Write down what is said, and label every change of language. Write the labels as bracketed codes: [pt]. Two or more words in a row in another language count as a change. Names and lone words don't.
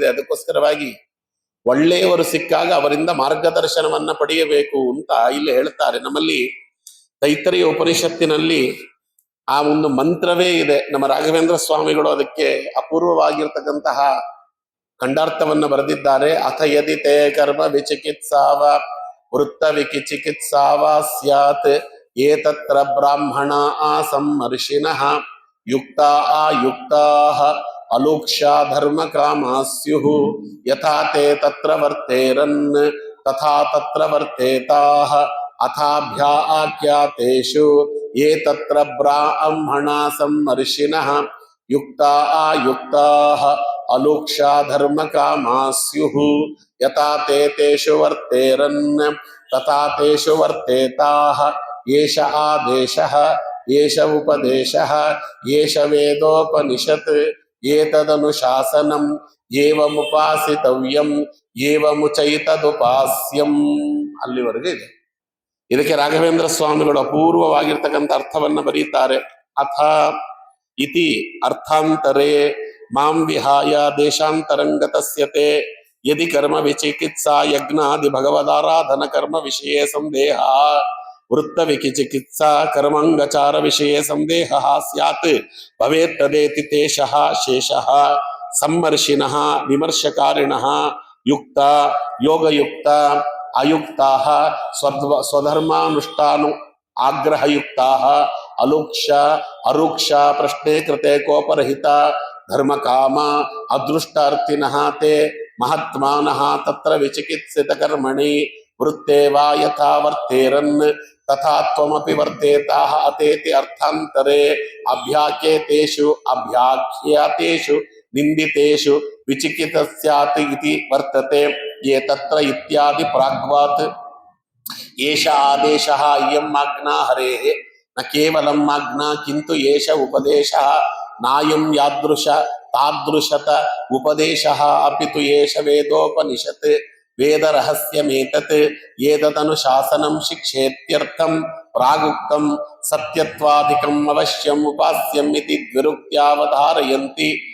[kn] ಅದಕ್ಕೋಸ್ಕರವಾಗಿ ಒಳ್ಳೆಯವರು ಸಿಕ್ಕಾಗ ಅವರಿಂದ ಮಾರ್ಗದರ್ಶನವನ್ನ ಪಡೆಯಬೇಕು ಅಂತ ಇಲ್ಲಿ ಹೇಳ್ತಾರೆ. ನಮ್ಮಲ್ಲಿ ತೈತರಿಯ ಉಪನಿಷತ್ತಿನಲ್ಲಿ ಆ ಒಂದು ಮಂತ್ರವೇ ಇದೆ. ನಮ್ಮ ರಾಘವೇಂದ್ರ ಸ್ವಾಮಿಗಳು ಅದಕ್ಕೆ ಅಪೂರ್ವವಾಗಿರ್ತಕ್ಕಂತಹ ಖಂಡಾರ್ಥವನ್ನ ಬರೆದಿದ್ದಾರೆ. [sa] ಅಥ ಯದಿ ತೇ ಕರ್ಮ ವಿಚಿಕಿತ್ಸಾವ ವೃತ್ತ ವಿಚಿಕಿತ್ಸಾವ ಸ್ಯಾತ್ ಏತತ್ರ ಬ್ರಾಹ್ಮಣ ಸಂಮರ್ಷಿಣಃ ಯುಕ್ತಾ ಅಯುಕ್ತಾಃ ಅಲೋಕ್ಷ್ಯ ಧರ್ಮ ಕಾಮಾಸ್ಯುಃ ಯಥಾ ತೇ ತತ್ರ ವರ್ತೇರನ್ ತಥಾ ತತ್ರ ವರ್ತೇತಾಃ ಅಥಾಭ್ಯಾ ಆಖ್ಯಾತೇಷು ಯೇ ತತ್ರ ಬ್ರಾಹ್ಮಣ ಸಂಮರ್ಷಿಣಃ ಯುಕ್ತಾ ಅಯುಕ್ತಾಃ ಅಲೋಕ್ಷ್ಯ ಧರ್ಮ ಕಾಮಾಸ್ಯುಃ ಯಥಾ ತೇ ತೇಷು ವರ್ತೇರನ್ ತಥಾ ತೇಷು ವರ್ತೇತಾಃ ಏಷ ಆದೇಶಃ ಏಷ ಉಪದೇಶಃ ಏಷ ವೇದೋಪನಿಷತ್ ಏತದನುಶಾಸನಂ ಏವಮುಪಾಸಿತವ್ಯಂ ಏವಮುಚೈತದುಪಾಸ್ಯಂ. [kn] ಅಲ್ಲಿವರೆಗೂ ಇದೆ. ಇದಕ್ಕೆ ರಾಘವೇಂದ್ರ ಸ್ವಾಮಿಗಳು ಅಪೂರ್ವವಾಗಿರ್ತಕ್ಕಂಥ ಅರ್ಥವನ್ನ ಬರೀತಾರೆ. [sa] ಅಥ ಇತಿ ಅರ್ಥಾಂತರೇ ಮಾಂ ವಿಹಾಯ ದೇಶಾಂತರಂಗತಸ್ಯತೆ ಯದಿ ಕರ್ಮ ವಿಚಿಕಿತ್ಸಾ ಯಜ್ಞಾದಿ ಭಗವದಾರಾಧನ ಕರ್ಮ ವಿಷಯೇ ಸಂದೇಹ ವೃತ್ತ ವಿಚಿಕಿತ್ಸಾ ಕರ್ಮಾಂಗಚಾರ ವಿಷಯೇ ಸಂದೇಹ ಸ್ಯಾತ್ ಭವೇತ್ ತದೇತಿ ತೇಷಃ ಶೇಷಃ ಸಂಮರ್ಷಿಣಃ ವಿಮರ್ಶಕಾರಿಣಃ ಯುಕ್ತ ಯೋಗಯುಕ್ತ ಅಯುಕ್ತಾಃ ಸ್ವಧರ್ಮಾನುಷ್ಠಾನು ಆಗ್ರಹಯುಕ್ತಾಃ ಅಲೋಕ್ಷ್ಯ ಅರುಕ್ಷ ಪ್ರಶ್ನೆ ಕೃತೆ ಕೋಪರಹಿತ ಧರ್ಮಕಾಮ ಅದೃಷ್ಟಾರ್ಥಿನಃ ತೇ ಮಹಾತ್ಮಾನಃ ತತ್ರ ವಿಚಿಕಿತ್ಸಿತ ಕರ್ಮಣಿ ವೃತ್ತೇ ವಾ ಯಥಾ ವರ್ತೇರನ್ ತಥಾ ತ್ವಮಪಿ ವರ್ತೇತಾಃ ಅತೇತಿ ಅರ್ಥಾಂತರೇ ಅಭ್ಯಾಖ್ಯೇತೇಷು ಅಭ್ಯಾಖ್ಯಾತೇಷು ನಿಂದಿತೇಷು ವಿಚಿಕಿತ ಸ್ಯಾತ್ ಇತಿ ವರ್ತತೆ ಯೇ ತತ್ರ ಇತ್ಯಾದಿ ಪ್ರಾಗ್ವಾತ್ ಏಷ ಆದೇಶಃ ಇಯಂ ಆಜ್ಞಾ ಹರೇಃ ನ ಕೇವಲಂ ಆಜ್ಞಾ ಕಿಂತು ಏಷ ಉಪದೇಶಃ ನಾಯಂ ಯಾದೃಶ ತಾದೃಶತ ಉಪದೇಶಃ ಅಪಿತು ಏಷ ವೇದೋಪನಿಷತ್ ವೇದ ರಹಸ್ಯಮೇತತ್ ಏತದನುಶಾಸನಂ ಶಿಕ್ಷೇತ್ಯರ್ಥಂ ಪ್ರಾಗುಕ್ತಂ ಸತ್ಯತ್ವಾದಿಕಂ ಅವಶ್ಯಂ ಉಪಾಸ್ಯಂ ಇತಿ ದ್ವಿರುಕ್ತ್ಯಾವಧಾರಯಂತಿ